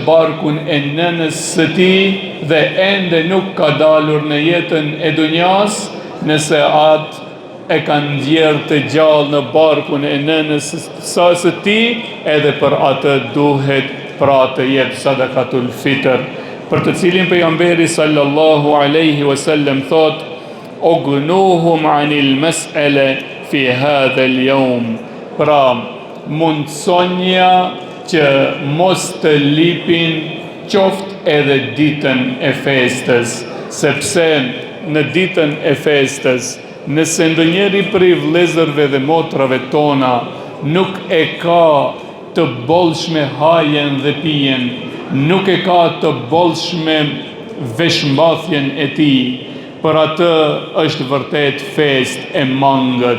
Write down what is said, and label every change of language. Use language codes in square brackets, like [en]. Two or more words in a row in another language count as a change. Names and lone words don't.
[sq] barkun e nënës së tij dhe ende nuk ka dalur në jetën e dunjas, nëse atë e kanë ndjerë të gjallë në barkun e nënës së tij, edhe për atë duhet pra të jep [ar] صدقة الفطر, [sq] për të cilin pejgamberi [ar] صلى الله عليه وسلم [sq] thot: [ar] "أغنوهم عن المسألة في هذا اليوم." [sq] Pra, mundsonja që mos të lipin qoftë edhe ditën e festës, sepse në ditën e festës, nëse ndonjëri prej vëllezërve dhe motrave tona nuk e ka të bollshme hajen dhe pijen, nuk e ka të bollshme veshmbathjen e tij, për atë është vërtet fest e mangët.